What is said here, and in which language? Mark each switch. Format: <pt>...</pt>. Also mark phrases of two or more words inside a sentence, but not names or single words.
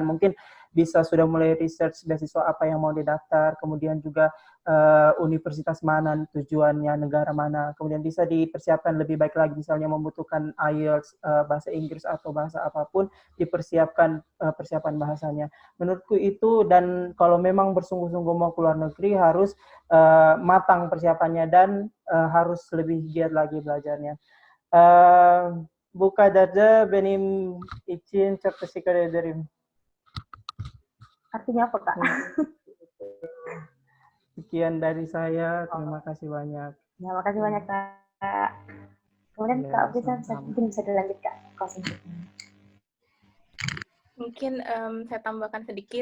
<id>Mungkin bisa sudah mulai research beasiswa apa yang mau didaftar, kemudian juga universitas mana tujuannya, negara mana, kemudian bisa dipersiapkan lebih baik lagi, misalnya membutuhkan IELTS, bahasa Inggris atau bahasa apapun, dipersiapkan persiapan bahasanya. Menurutku itu, dan kalau memang bersungguh-sungguh mau keluar negeri harus matang persiapannya dan harus lebih giat lagi belajarnya.</id> <tr>buka darja benim için çok teşekkür ederim.</tr> <id>Artinya apa, Kak? Sekian dari saya, terima kasih banyak. Ya, makasih banyak, Kak. Kemudian Ya, Kak Friza sama-sama. mungkin bisa dilanjut, Kak. Mungkin saya tambahkan sedikit.</id>